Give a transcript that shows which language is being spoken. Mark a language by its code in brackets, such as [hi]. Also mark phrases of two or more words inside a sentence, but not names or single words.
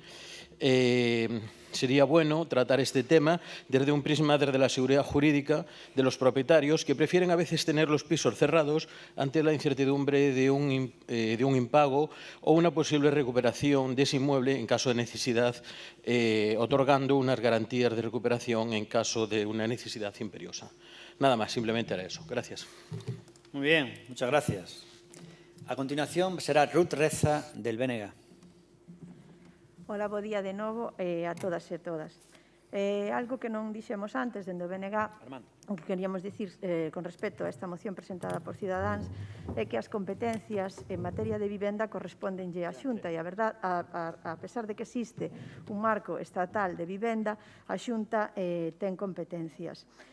[es] Sería bueno tratar este tema desde un prisma desde la seguridad jurídica de los propietarios que prefieren a veces tener los pisos cerrados ante la incertidumbre de un impago o una posible recuperación de ese inmueble en caso de necesidad, otorgando unas garantías de recuperación en caso de una necesidad imperiosa. Nada más, simplemente era eso. Gracias. Muy bien, muchas gracias. A continuación será Ruth Reza del BNG. Hola, [gl] bo día de novo a todas e todas. Algo que non dixemos antes dende o BNG, o que queríamos dicir con respecto a esta moción presentada por Cidadáns, é que as competencias en materia de vivenda correspondenlle á Xunta, e a verdad, a pesar de que existe un marco estatal de vivenda, a Xunta ten competencias.